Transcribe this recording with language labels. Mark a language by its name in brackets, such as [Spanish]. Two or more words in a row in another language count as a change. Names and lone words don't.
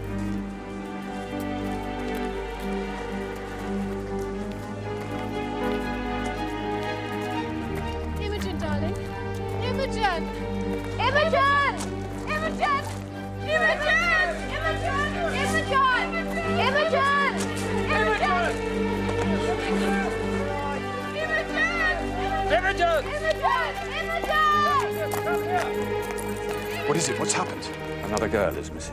[English] Imogen, darling. Imogen! Imogen! Imogen! Imogen! Imogen! Imogen! Imogen! Imogen! Imogen! What is it? What's happened? Another girl is missing.